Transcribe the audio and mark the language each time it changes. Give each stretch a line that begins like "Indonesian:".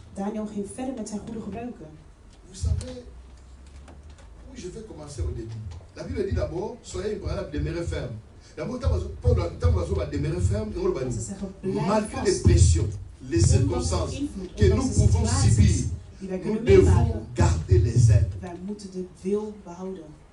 Dutch: Daniel ging verder met zijn goede gebruiken.
French: Vous savez, oui, je vais commencer au début. La Bible dit d'abord, soyez imprenable, demeurez ferme. D'abord, tant que vous demeurez ferme, malgré les pressions, les circonstances que nous pouvons subir, nous devons garder les ailes.
Dutch: Wij moeten de wil behouden.